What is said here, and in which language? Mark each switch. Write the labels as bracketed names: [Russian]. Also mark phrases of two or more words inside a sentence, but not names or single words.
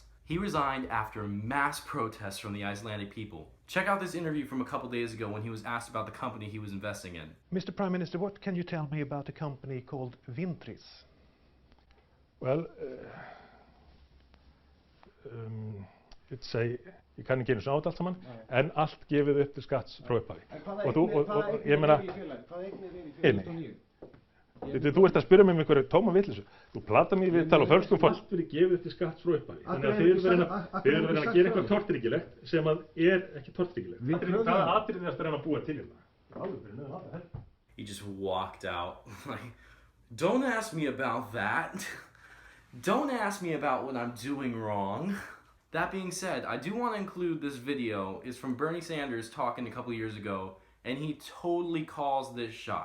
[English] He resigned after mass protests from the Icelandic people. Check out this interview from a couple days ago when he was asked about the company he was investing in. Mr. Prime Minister, what can you tell me about a company called Vintris? Well, it's a, [Icelandic] ég kann ekki einu svona á þetta allt saman, en allt gefið upp til skatts frá upphafi. Og ég meina, inni. Þú ert að spyrja mig einhverju tóma vitleysu. Þú platar mig við tala á fölskum form. Allt verið gefið upp til skatts frá upphafi. Þannig að þið erum verið að gera eitthvað tortryggilegt sem að ekki tortryggilegt. Hvaða atriði ertu að reyna að búa til hérna? [English] He just walked out. Like, don't ask me about that. Don't ask me about what I'm doing wrong. That being said, I do want to include this video. It's from Bernie Sanders talking a couple years ago, and he totally calls this shot.